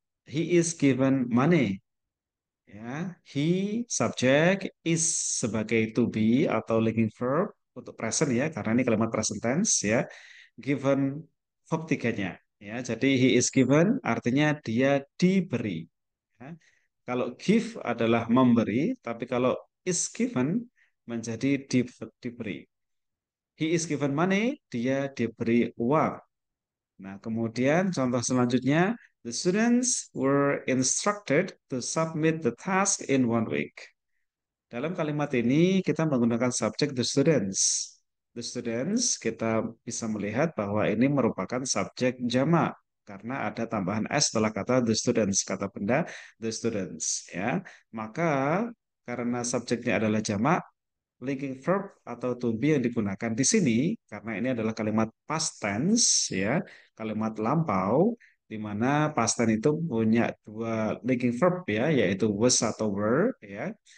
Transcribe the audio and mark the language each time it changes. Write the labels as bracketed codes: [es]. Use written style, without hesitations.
[en] He is given money, ya. He subject is sebagai to be atau linking verb untuk present, ya, [id] karena ini kalimat [en] present tense, ya. [id] Given verb tiganya, ya. Jadi [en] he is given [id] artinya dia diberi, ya. Kalau give adalah memberi, tapi kalau [en] is given [id] menjadi diberi. [en] He is given money, [id] dia diberi uang. Nah, kemudian contoh selanjutnya, [en] the students were instructed to submit the task in 1 week. [id] Dalam kalimat ini kita menggunakan subjek the students. The students kita bisa melihat bahwa ini merupakan subjek jamak karena ada tambahan s setelah kata the students, kata benda the students, ya. Maka karena subjeknya adalah jamak, linking verb atau to be yang digunakan di sini karena ini adalah kalimat past tense, ya, kalimat lampau, di mana past tense itu punya dua linking verb, ya, yaitu was atau were, ya.